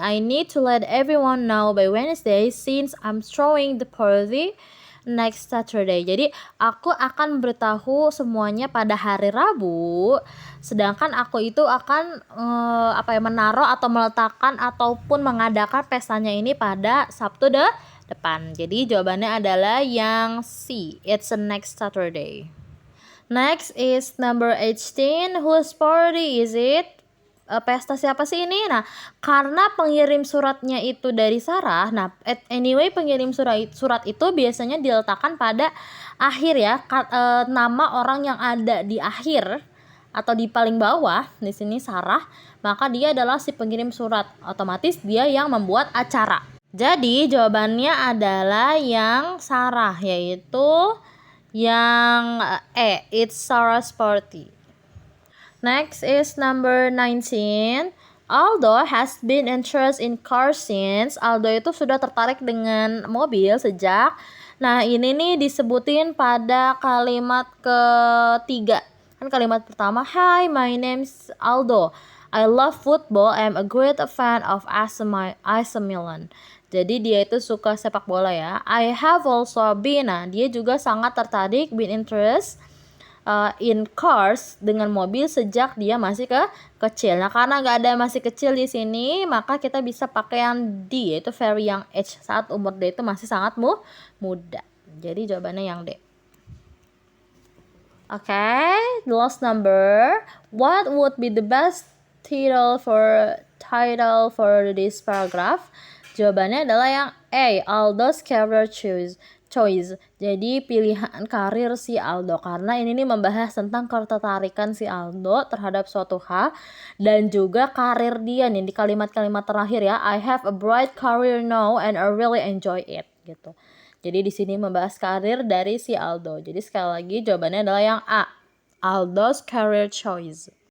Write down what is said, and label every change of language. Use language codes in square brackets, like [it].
[en] I need to let everyone know by Wednesday since I'm throwing the party next Saturday. [id] Jadi aku akan memberitahu semuanya pada hari Rabu, sedangkan aku itu akan menaruh atau meletakkan ataupun mengadakan pestanya ini pada Sabtu depan. Jadi jawabannya adalah yang C. [en] It's the next Saturday. Next is number 18. Whose party is it? [id] Pesta siapa sih ini? Nah, karena pengirim suratnya itu dari Sarah. Nah, anyway pengirim surat itu biasanya diletakkan pada akhir ya, nama orang yang ada di akhir atau di paling bawah di sini Sarah, maka dia adalah si pengirim surat. Otomatis dia yang membuat acara. Jadi jawabannya adalah yang Sarah, yaitu yang E. [en] It's Sarah's party. Next is number 19. Aldo has been interested in cars since. [id] Aldo itu sudah tertarik dengan mobil sejak. Nah, ini nih disebutin pada kalimat ketiga. Kan kalimat pertama, [en] hi, my name's Aldo. I love football. I'm a great fan of AC Milan. [id] Jadi dia itu suka sepak bola ya. [en] I have also been. [id] Nah, dia juga sangat tertarik, [en] been interested in cars, [id] dengan mobil sejak dia masih kecil. Nah, karena nggak ada masih kecil di sini, maka kita bisa pakai yang D, yaitu [en] very young age, [id] saat umur dia itu masih sangat muda. Jadi jawabannya yang D. [en] Okay, the last number. What would be the best title for this paragraph? [id] Jawabannya adalah yang A, Aldo's career choice. Jadi pilihan karir si Aldo, karena ini nih membahas tentang ketertarikan si Aldo terhadap suatu hal dan juga karir dia nih di kalimat-kalimat terakhir ya. [en] I have a bright career now and I really enjoy it gitu. [id] Jadi di sini membahas karir dari si Aldo. Jadi sekali lagi jawabannya adalah yang A, Aldo's career choice.